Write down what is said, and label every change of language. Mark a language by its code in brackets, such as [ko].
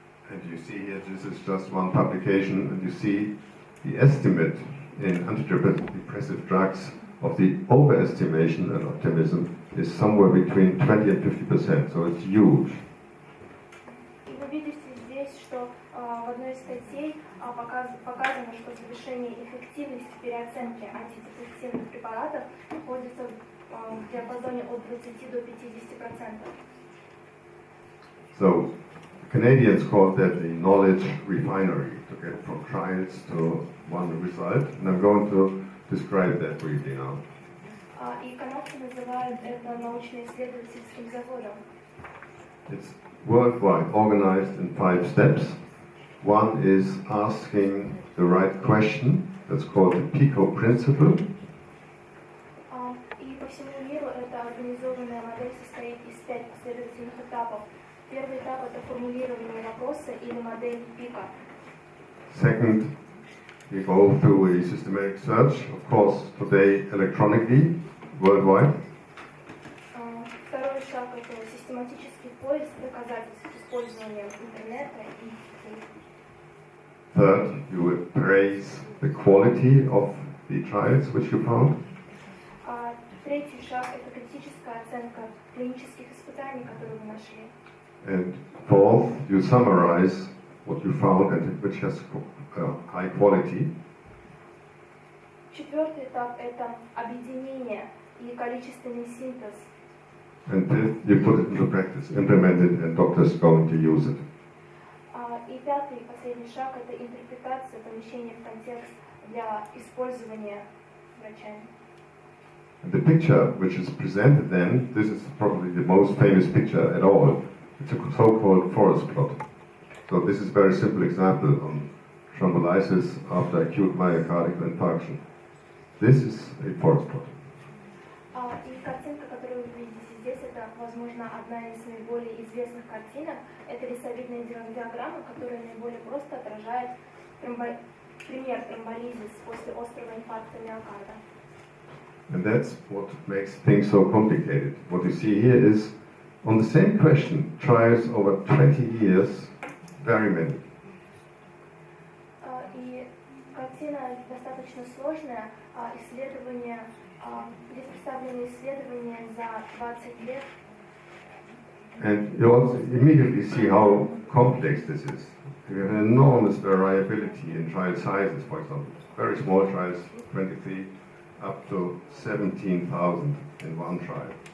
[en] And you see here, this is just one publication, and you see the estimate in antidepressive drugs of the overestimation and optimism is somewhere between 20 and 50%, so it's huge. [ru] И вы видите здесь, что в одной из статей показано, что завышение эффективности переоценки антидепрессивных препаратов находится в диапазоне от 20 до 50%. [en] So Canadians called that the knowledge refinery, to get from trials to one result, and I'm going to describe that briefly now. [ru] И канадцы называют это научно-исследовательским заводом. [en] It's worldwide, organized in 5 steps. One is asking the right question, that's called the PICO principle. [ru] И по всему миру эта организованная модель состоит из 5 последовательных этапов. Первый этап – это формулирование вопроса или модель ПИКа. [en] Second, you go through a systematic search, of course, today electronically, worldwide. [ru] Второй шаг – это систематический поиск доказательств с использованием интернета и сетей. [en] Third, you appraise the quality of the trials which you found. [ru] Третий шаг – это критическая оценка клинических испытаний, которые вы нашли. [en] And fourth, you summarize what you found and which has high quality. [ru] Четвертый этап – это объединение и количественный синтез. [en] And fifth, you put it into practice, implement it, and doctors going to use it. [ru] И пятый, последний шаг – это интерпретация, помещение в контекст для использования врачами. [en] And the picture which is presented then, this is probably the most famous picture at all. It's a so-called forest plot. So this is a very simple example on thrombolysis after acute myocardial infarction. This is a forest plot. [ru] И картинка, которую вы видите здесь, это, возможно, одна из наиболее известных картинок. Это рисовидная диаграмма, которая наиболее просто отражает пример тромболизис после острого инфаркта миокарда. [en] And that's what makes things so complicated. What you see here is, on the same question, trials over 20 years, very many. [ru] И картина достаточно сложная. Исследования, здесь представлены исследования за 20 лет. [en] And you also immediately see how complex this is. You have an enormous variability in trial sizes, for example. Very small trials, 23, up to 17,000 in one trial.